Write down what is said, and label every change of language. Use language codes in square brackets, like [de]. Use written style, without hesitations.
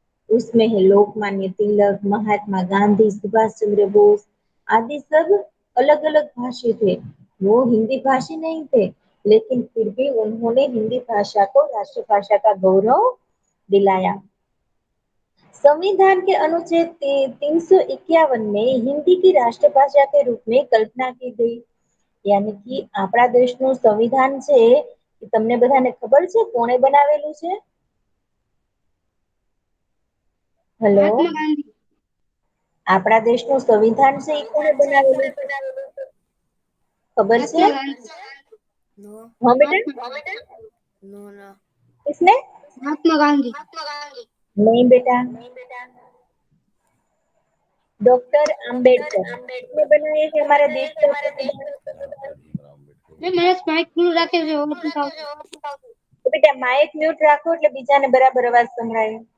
[hi] उसमें है लोकमान्य तिलक, महात्मा गांधी, सुभाष चंद्र बोस आदि सब अलग अलग भाषी थे। वो हिंदी भाषी नहीं थे, लेकिन फिर भी उन्होंने हिंदी भाषा को राष्ट्रभाषा का गौरव दिलाया। संविधान के अनुच्छेद 351 में हिंदी की राष्ट्रभाषा के रूप में कल्पना की गई। यानी कि [gu] આપણા દેશનું સંવિધાન છે એ તમને બધાને ખબર છે કોણે બનાવેલું છે? હેલો, [hi] महात्मा गांधी। [gu] આપણા દેશનું સંવિધાન છે એ કોણે બનાવેલું છે? ખબર છે? [hi] महात्मा गांधी। [en] no [gu] હા બેટા, [hi] महात्मा गांधी। [en] no ना [hi] किसने? महात्मा गांधी। नहीं बेटा, डॉक्टर आम्बेडकर। किसने बनाया है हमारे देश का संविधान? मैं मैंने स्पाइक क्यों रखे जो और बताओ। [gu] તો બેટા માઇક મ્યુટ રાખો એટલે બીજાને બરાબર અવાજ સંભળાય।